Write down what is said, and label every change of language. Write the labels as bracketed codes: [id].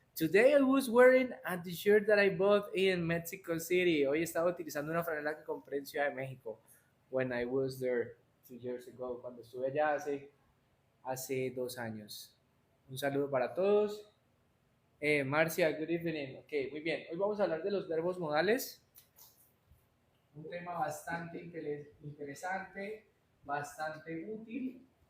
[en] Today I was wearing a t-shirt that I bought in Mexico City. [es] Hoy estaba utilizando una franela que compré en Ciudad de México. [en] When I was there 2 years ago. [es] Cuando estuve allá hace 2 años. Un saludo para todos. Marcia, [en] good evening. [es] Ok, muy bien. Hoy vamos a hablar de los verbos modales. Un tema bastante interesante, bastante útil.